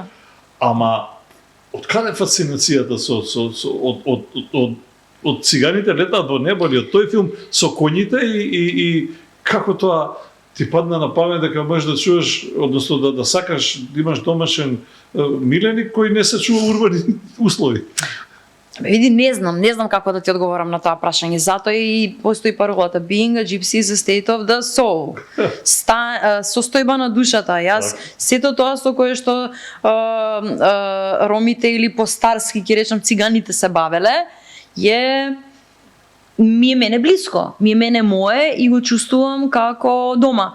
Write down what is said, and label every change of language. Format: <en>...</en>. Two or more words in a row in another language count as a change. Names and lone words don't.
<mk>Ама од каде фасцинацијата од циганите летаат во небо, или од тој филм со коњите и како тоа ти падна на памет дека можеш да чуваш, односно да сакаш да имаш домашен миленик кој не се чува урбани услови? Види, не знам како да ти одговорам на тоа прашање. Затоа и постои паролата</mk> <en>Being a gypsy is a state of the soul.</en> <mk>Состојба на душата. Јас сето тоа со кое што ромите или постарски, ќе речам, циганите се бавеле, ми е мене блиско, ми е мене мое и го чувствувам како дома.</mk>